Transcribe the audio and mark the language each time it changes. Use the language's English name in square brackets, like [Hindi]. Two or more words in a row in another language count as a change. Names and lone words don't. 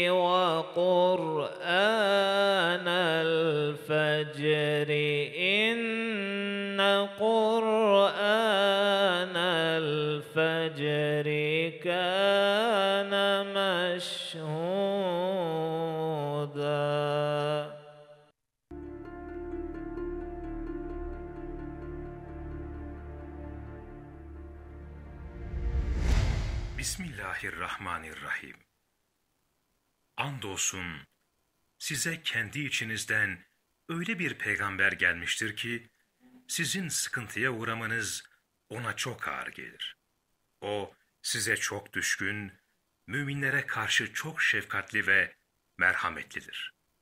[Arabic] وقرآن الفجر إن قرآن الفجر كان مشهودا. بسم الله الرحمن الرحيم. [Turkish] Andolsun size kendi içinizden öyle bir peygamber gelmiştir ki sizin sıkıntıya uğramanız ona çok ağır gelir. O size çok düşkün, müminlere karşı çok şefkatli ve merhametlidir.